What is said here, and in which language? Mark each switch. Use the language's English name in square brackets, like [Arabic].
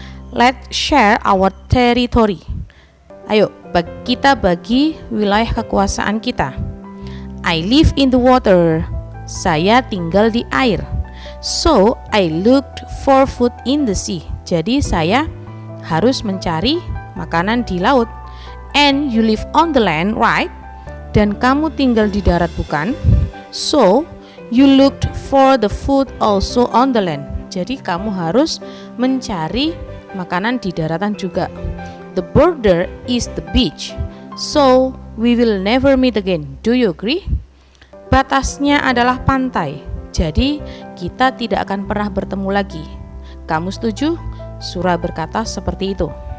[English] Let's share our territory. [Indonesian] Ayo, kita bagi wilayah kekuasaan kita. [English] I live in the water. [Indonesian] Saya tinggal di air. [English] So, I looked for food in the sea. [Indonesian] Jadi saya harus mencari makanan di laut. [English] And you live on the land, right? [Indonesian] Dan kamu tinggal di darat, bukan? [English] So, you looked for the food also on the land. [Indonesian] Jadi kamu harus mencari makanan di daratan juga. [English] The border is the beach. So, we will never meet again. Do you agree? [Indonesian] Batasnya adalah pantai. Jadi, kita tidak akan pernah bertemu lagi. Kamu setuju? Surah berkata seperti itu.